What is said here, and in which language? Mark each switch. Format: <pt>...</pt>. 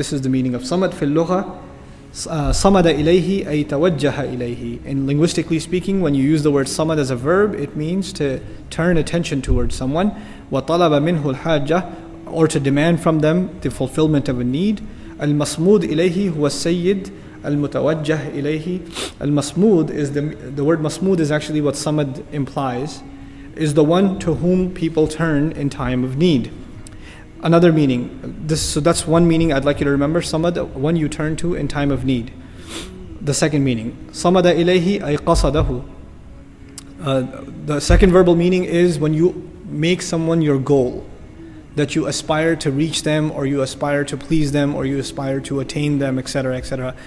<en>This is the meaning of samad</en> <ar>في اللغة. صمد إليه أي توجه إليه.</ar> <en>And linguistically speaking, when you use the word samad as a verb, it means to turn attention towards someone.</en> <ar>وطلب منه الحاجة,</ar> <en>or to demand from them the fulfillment of a need.</en> <ar>المصمود إليه هو السيد المتوجه إليه.</ar> <en>المصمود is the word masmood is actually what samad implies, is the one to whom people turn in time of need. Another meaning, so that's one meaning I'd like you to remember, samad, one you turn to in time of need. The second meaning, samada ilayhi ay qasadahu. The second verbal meaning is when you make someone your goal, that you aspire to reach them, or you aspire to please them, or you aspire to attain them, etc., etc.</en>